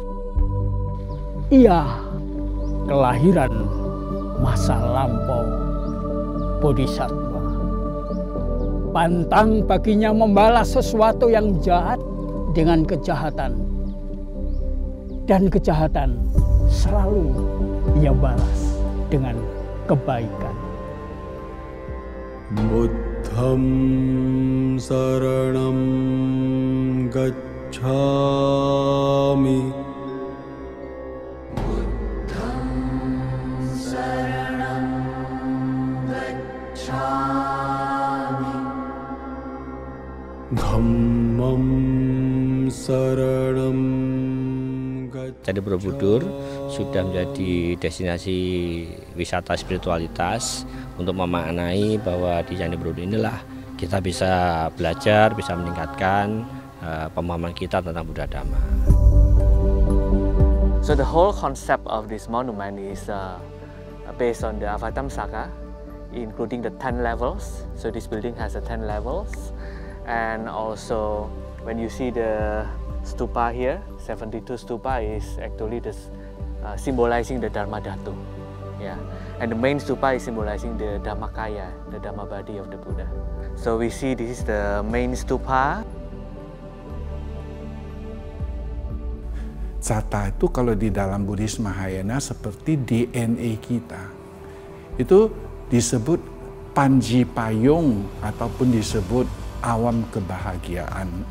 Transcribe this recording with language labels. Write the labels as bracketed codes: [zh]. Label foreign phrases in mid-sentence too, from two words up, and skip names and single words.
[id] Ia kelahiran masa lampau Bodhisattva. Pantang baginya membalas sesuatu yang jahat dengan kejahatan. Dan kejahatan selalu ia balas dengan kebaikan. [pi] Buddham saranam gacchami. Buddham saranam gacchami. Dhammam saranam gacchami. [id] Candi Borobudur sudah menjadi destinasi wisata spiritualitas untuk memaknai bahwa di Candi Borobudur inilah kita bisa belajar, bisa meningkatkan pemahaman kita tentang Buddha Dhamma. [en] So the whole concept of this monument is based on the Avatamsaka, including the 10 levels. So this building has 10 levels, and also when you see the stupa here, 72 stupa is actually this symbolizing the Dharma Dhatu. Yeah. And the main stupa is symbolizing the Dhammakaya, the Dhamma body of the Buddha. So we see this is the main stupa. [id] Catta itu kalau di dalam Buddhis Mahayana seperti DNA kita. Itu disebut panji payung ataupun disebut awam kebahagiaan.